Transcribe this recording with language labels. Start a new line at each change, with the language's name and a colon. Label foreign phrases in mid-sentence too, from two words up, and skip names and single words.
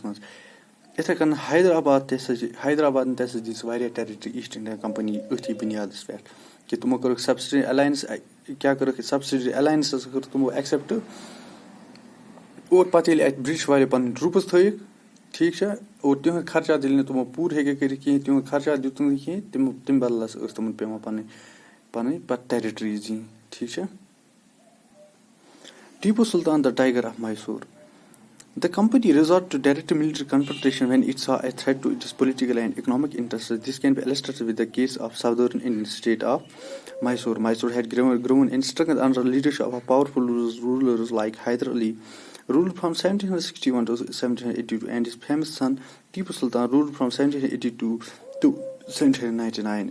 Kashmiri: منٛز یِتھٕے کٔنۍ حیدرآبادن تہِ ہسا دِژ واریاہ ٹیرِٹری ایٖسٹ اِنڈیا کمپنی أتھی بُنیادس پٮ۪ٹھ کہِ تِمو کٔرٕکھ
English: subsidiary alliance
Kashmiri: کیاہ کٔرٕکھ
English: subsidiary alliance
Kashmiri: ہسا کٔر تِمو ایکسیپٹ اور پَتہٕ ییٚلہِ اَتہِ برٹش واریاہ پَنٕنۍ ٹروٗپٕس تھٲیِکھ ٹھیٖک چھا اور تِہُنٛد خرچات ییٚلہِ نہٕ تِمو پوٗرٕ ہیٚکِکھ کٔرِتھ کِہینۍ تِہُنٛد خرچات دیُت نہٕ کِہینۍ تَمہِ بدلہٕ ہسا ٲس تِمن پیوان پَنٕنۍ پَتہٕ ٹیرِٹریٖز دِنۍ ٹھیٖک چھا
English: Tipu Sultan the Tiger of Mysore The company resorted to direct military confrontation when it saw a threat to its political and economic interests. This can be illustrated with the case of southern Indian state of Mysore. Mysore had grown and strengthened under the leadership of powerful rulers like Hyder Ali, ruled from 1761 to 1782, and his famous son Tipu Sultan ruled from 1782 to 1799.